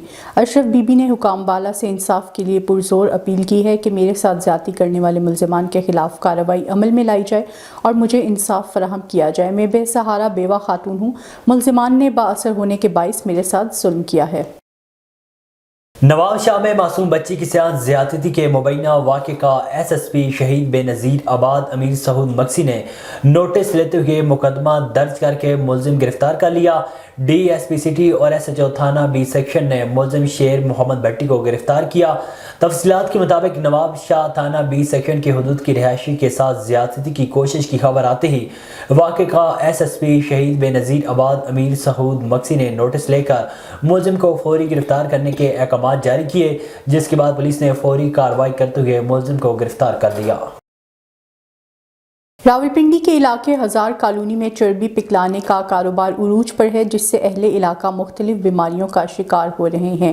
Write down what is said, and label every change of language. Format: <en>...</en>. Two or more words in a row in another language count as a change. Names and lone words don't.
<ur>اشرف بی بی نے حکام بالا سے انصاف کے لیے پرزور اپیل کی ہے کہ میرے ساتھ زیادتی کرنے والے ملزمان کے خلاف کارروائی عمل میں لائی جائے اور مجھے انصاف فراہم کیا جائے. میں بے سہارا بیوہ خاتون ہوں۔ ملزمان نے بااثر ہونے کے باعث میرے ساتھ ظلم کیا ہے. نواب شاہ میں معصوم بچی کے ساتھ زیادتی کے مبینہ واقعے کا SSP شہید بینظیر آباد امیر سعود مکسی نے نوٹس لیتے ہوئے مقدمہ درج کر کے ملزم گرفتار کر لیا. DSP سٹی اور SHO تھانہ B سیکشن نے ملزم شیر محمد بھٹی کو گرفتار کیا. تفصیلات کے مطابق نواب شاہ تھانہ B سیکشن کے حدود کی رہائشی کے ساتھ زیادتی کی کوشش کی خبر آتے ہی واقعے کا SSP شہید بینظیر آباد امیر سعود مکسی نے نوٹس لے کر ملزم کو فوری گرفتار کرنے کے احکام جاری کیے، جس کے بعد پولیس نے فوری کارروائی کرتے ہوئے ملزم کو گرفتار کر لیا. راولپنڈی کے علاقے ہزار کالونی میں چربی پگھلانے کا کاروبار عروج پر ہے، جس سے اہل علاقہ مختلف بیماریوں کا شکار ہو رہے ہیں.</ur>